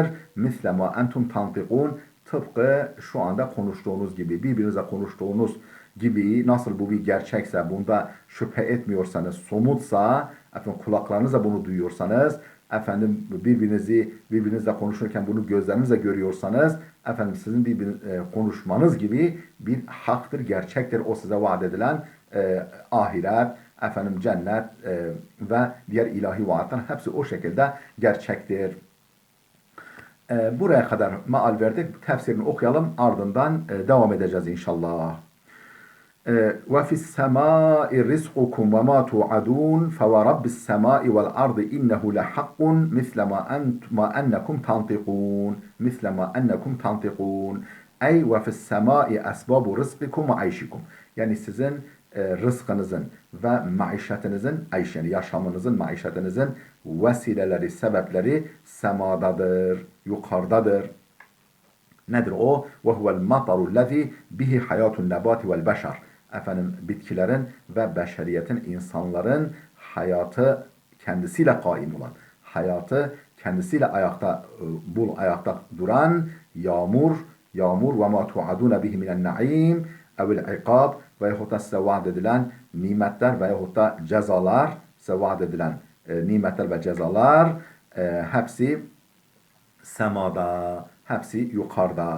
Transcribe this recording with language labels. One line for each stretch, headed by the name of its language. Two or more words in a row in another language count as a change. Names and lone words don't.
Arabic: مثل ما أنتم تنطقون,
Turkish: tıpkı şu anda konuştuğunuz gibi, birbirinize konuştuğunuz gibi, nasıl bu bir gerçekse, bunda şüphe etmiyorsanız, somutsa, efendim kulaklarınızla bunu duyuyorsanız, efendim birbirinizle konuşurken bunu gözlerinizle görüyorsanız, efendim sizin konuşmanız gibi bir haktır, gerçektir o size vaat edilen ahiret, efendim cennet ve diğer ilahi vaatler hepsi o şekilde gerçektir. Buraya kadar meal verdik. Tefsirini okuyalım. Ardından devam edeceğiz inşallah.
Arabic: وفي السماء رزقكم وما توعدون فورب السماء والأرض إنه لحق مثل ما أنكم تنطقون أي وفي السماء أسباب رزقكم وعيشكم,
Turkish: yani sizin rızkınızın ve maişetinizin, yani yaşamınızın, maişetinizin vesileleri, sebepleri semadadır, yukarıdadır. Nedir o?
Arabic: وَهُوَ الْمَطَرُ الَّذ۪ي بِهِ حَيَاتُ النَّبَاتِ وَالْبَشَرِ,
Turkish: efendim bitkilerin ve beşeriyetin, insanların hayatı kendisiyle kaim olan, hayatı kendisiyle ayakta duran yağmur
Arabic: وما توعدون به من النعيم أو العقاب,
Turkish: veyahut da size vaat edilen nimetler veyahut da cezalar, size vaat edilen nimetler ve cezalar hepsi semada, hepsi yukarıda.